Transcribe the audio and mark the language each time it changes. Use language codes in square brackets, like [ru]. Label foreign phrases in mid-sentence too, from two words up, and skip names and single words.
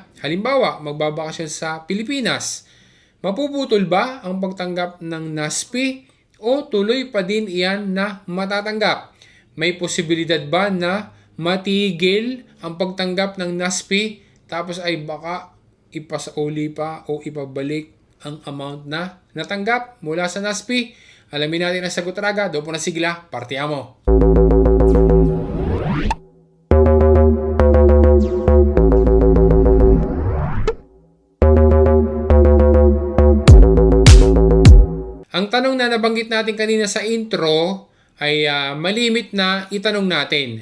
[tl] Halimbawa, magbabakasyon sa Pilipinas. Mapuputol ba ang pagtanggap ng NASP o tuloy pa din iyan na matatanggap? May posibilidad ba na matigil ang pagtanggap ng NASP tapos ay baka ipasauli pa o ipabalik ang amount na natanggap mula sa NASP? Alamin natin ang sagot raga. [it] Dopo na sigla, partiamo! [tl] Ang tanong na nabanggit natin kanina sa intro ay malimit na itanong natin.